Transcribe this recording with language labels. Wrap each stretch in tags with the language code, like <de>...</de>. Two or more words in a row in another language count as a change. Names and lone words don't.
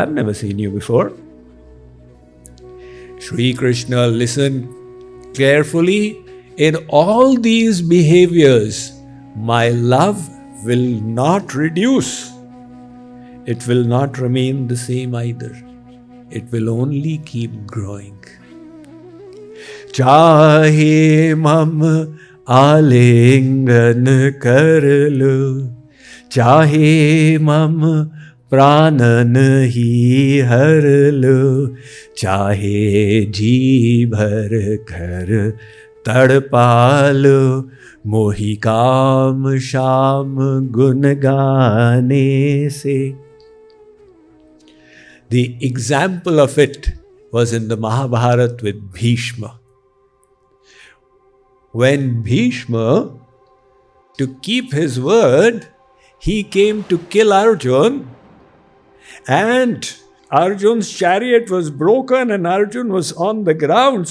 <en>I've never seen you before. Shri Krishna, listen carefully. In all these behaviors, my love will not reduce. It will not remain the same either. It will only keep growing.</en> <hi>चाहे मम आलिंगन कर लो, chahe mam प्राणन ही हर लो, चाहे जी भर कर तड़पा लो, मोहि काम शाम गुन गाने से.</hi> <en>The example of it was in the Mahabharata with Bheeshma. When Bheeshma, to keep his word, he came to kill Arjun, and Arjun's chariot was broken and Arjun was on the ground.</en>